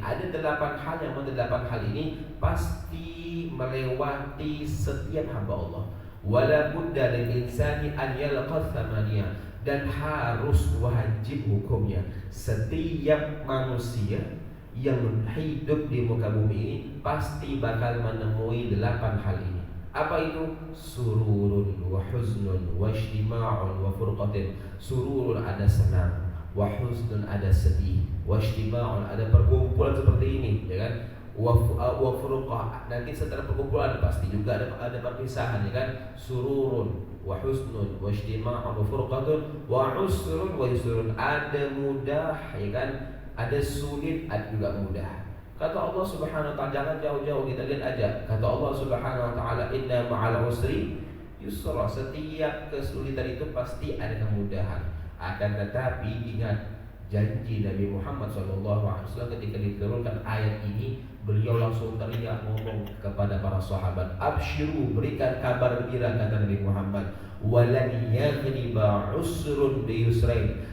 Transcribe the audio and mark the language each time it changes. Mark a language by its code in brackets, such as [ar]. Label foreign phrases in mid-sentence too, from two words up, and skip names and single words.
[id] Ada 8 hal yang mana 8 hal ini pasti melewati setiap hamba Allah. [ar] ولا بد للإنسان أن يلقى ثمانية, [id] dan harus wajib hukumnya setiap manusia yang hidup di muka bumi ini pasti bakal menemui 8 hal ini. Apa itu? [ar] سرور وحزن واجتماع وفرقة. [id] Sururun ada senang, [ar] وحزن [id] ada sedih, [ar] واجتماع [id] ada perkumpulan seperti ini, ya kan? [ar] وفرقة. [id] Nanti setelah perkumpulan pasti juga ada perpisahan, ya kan? [ar] سرور وحزن واجتماع وفرقة وعسر ويسر. [id] Ada mudah, ya kan? Ada sulit, ada juga mudah. Kata Allah [ar] سبحانه وتعالى, [id] jangan jauh-jauh, kita lihat aja. [ar] Kata Allah سبحانه وتعالى إن مع العسر يسرا. [id] Setiap kesulitan itu pasti ada kemudahan. Akan tetapi ingat janji Nabi Muhammad SAW ketika diturunkan ayat ini, beliau langsung teriak ngomong kepada para sahabat, absyiru, berikan kabar gembira, kata Nabi Muhammad, [ar] ولن يغلب عسر بيسرين.